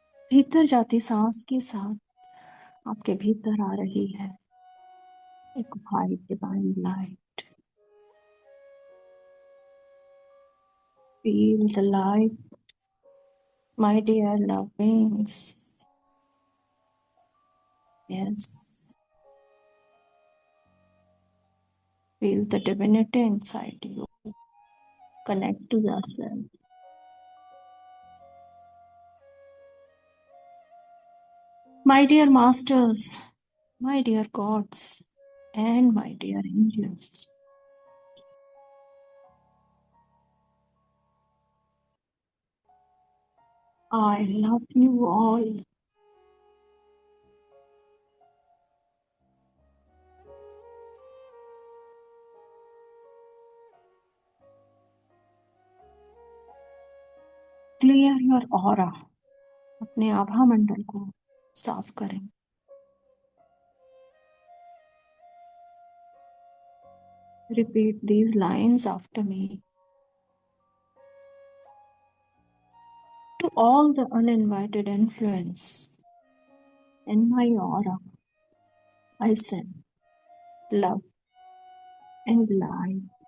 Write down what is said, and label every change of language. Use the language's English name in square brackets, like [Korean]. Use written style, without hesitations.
[Hindi] भीतर जाती सांस के साथ आपके भीतर आ रही है एक white divine light. [English] Feel the light, my dear love wings. Yes, feel the divinity inside you. Connect to yourself. My dear masters, my dear gods, and my dear angels, I love you all. Clear your aura. [Hindi] अपने आभा मंडल को साफ करें। [English] Repeat these lines after me. To all the uninvited influence in my aura, I send love and light.